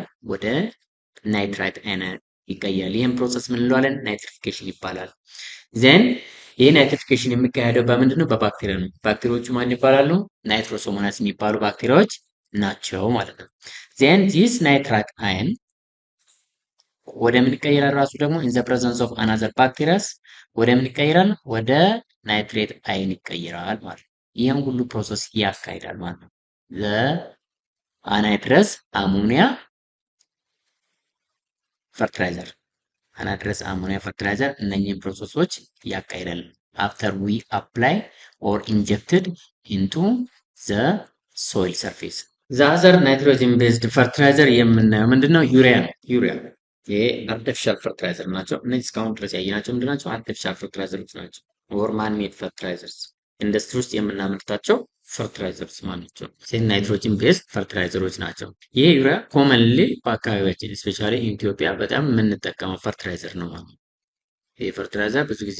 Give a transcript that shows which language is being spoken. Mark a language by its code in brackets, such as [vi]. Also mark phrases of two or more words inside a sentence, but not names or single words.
[am] ወደ [en] nitrite ion [am] ይቀይራል። ይህም ፕሮሰስ ምን እንለዋለን? ናይትሪፊኬሽን ይባላል። ዜን ይህ ናይትሪፊኬሽን የሚካሄደው በምንድን ነው? በባክቴሪያ ነው። ባክቴሪያዎቹ ማን ይባላሉ? ናይትሮሶሞናስ የሚባሉ ባክቴሪያዎች ናቸው ማለት ነው። [en] then this nitrite ion [am] ወደ ምን ይቀይራል? ራሱ ደግሞ [en] in the presence of another bacteria [am] ወደ ምን ይቀይራል? ወደ [en] nitrate ion [am] ይቀይራል ማለት ነው። ይህም ሁሉ ፕሮሰስ ያካሂዳል ማለት ነው። [en] anhydrous ammonia fertilizer anhydrous ammonia fertilizer [am] እነኚህን ፕሮሰሶች ያካሂዳል። [en] after we apply or injected into the soil surface the other nitrogen based fertilizer [am] የምናየው ምንድነው? ዩሪያ ነው። ዩሪያ ይሄ [en] artificial fertilizer [am] ናቸው። እነዚህ እስካሁን ድረስ ያየናቸው ምንድን ናቸው? [en] artificial fertilizers [am] ናቸው። [en] or man made fertilizers industry [am] ውስጥ የምናመርታቸው ፈርቲላይዘርስ ማለት ናቸው። [en] nitrogen based fertilizers [am] ናቸው። ይሄ ዩሪያ ኮመንሊ በአካባቢያችን ስፔሻሊ ኢትዮጵያ በጣም የምንጠቀመው ፈርቲላይዘር ነው ማለት ነው። ይሄ ፈርቲላይዘር ብዙ ጊዜ